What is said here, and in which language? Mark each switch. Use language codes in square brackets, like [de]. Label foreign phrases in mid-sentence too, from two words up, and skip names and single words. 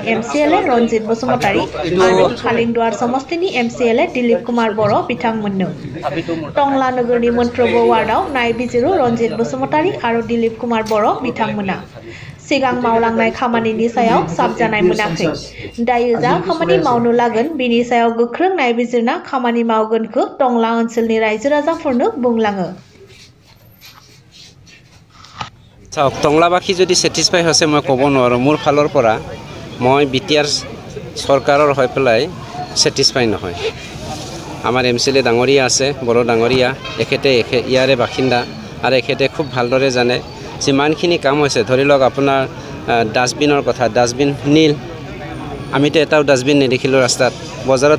[brx] एमसिएलए रनजित बसुमतारी आरो खालिंदुवार समस्तिनि एमसिएलए दिलीप कुमार बर' बिथांमोननो टंला नोगोरनि मोनफ्रोमबो वार्डआव नायबिजिरो रनजित बसुमतारी आरो दिलीप कुमार बर' बिथांमोना सिगां मावलांनाय खामानिनि सायाव साबजानाय मोनाखै दायो जा खामानि मावनो लागोन बिनि सायाव गोख्रों नायबिजिरना खामानि मावगोनखौ टंला ओनसोलनि रायजो राजाफोरनो बुंलाङो [as] टंलाबाखी যদি সেটিসফাই হৈছে মই ক'ব নোৱাৰোঁ মোৰ ফালৰ পৰা মই বিটিআৰ চৰকাৰৰ হৈ পেলাই সেটিসফাই নহয় আমাৰ এমচিএলএ ডাঙৰীয়া আছে বড়ো ডাঙৰীয়া এখেতে ইয়াৰে বাসিন্দা আৰু এখেতে খুব ভালদৰে জানে যিমানখিনি কাম হৈছে ধৰি লওক আপোনাৰ ডাষ্টবিনৰ কথা ডাষ্টবিন নীল আমিতো এটাও ডাষ্টবিন নেদেখিলোঁ ৰাস্তাত বজাৰত